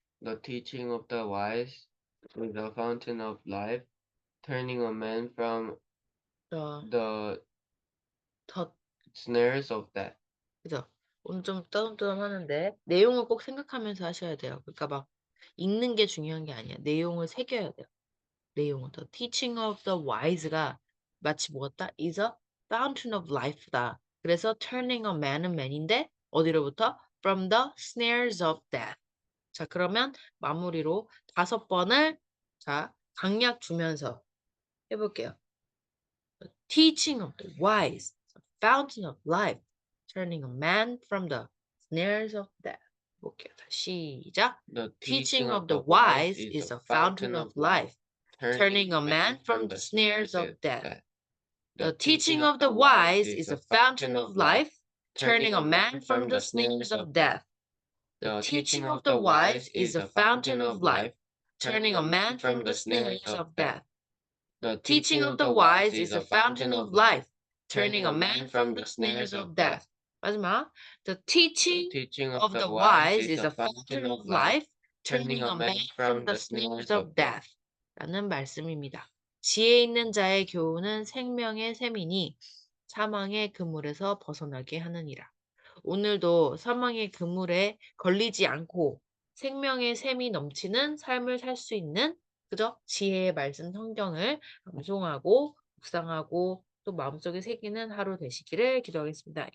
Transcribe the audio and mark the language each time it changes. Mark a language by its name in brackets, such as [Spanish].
[English] The teaching of the wise is a fountain of life, turning a man from the snares of death. [Korean] 그죠? 오늘 좀 떠듬떠듬 하는데 내용을 꼭 생각하면서 하셔야 돼요. 그러니까 막 읽는 게 중요한 게 아니야. 내용을 새겨야 돼요. 내용을. [English] The teaching of the wise [Korean] 가 마치 뭐였다? [English] is a fountain of life다. [Korean] 그래서 [English] turning a man은 man인데 [Korean] 어디로부터? [English] From the snares of death. [Korean] 자, 그러면 마무리로 5번을 자, 강약 주면서 해볼게요. [English] The teaching of the wise, the fountain of life, turning a man from the snares of death. [Korean] 볼게요. 다시 시작. [English] The Teaching of the wise is a fountain of life, turning a man from the snares of death. The teaching of the wise is a fountain of life, turning a man from the snares of death. The teaching of the wise is a fountain of life, turning a man from the snares of death. The teaching of the wise is a fountain of life, turning a man from the snares of death. [Korean] 마지막. [English] The teaching of the wise is a fountain of life, turning a man from the snares of death. [Korean] 라는 말씀입니다. 지혜 있는 자의 교훈은 생명의 샘이니 사망의 그물에서 벗어나게 하느니라. 오늘도 사망의 그물에 걸리지 않고 생명의 샘이 넘치는 삶을 살 수 있는 그죠? 지혜의 말씀 성경을 암송하고 묵상하고 또 마음속에 새기는 하루 되시기를 기도하겠습니다.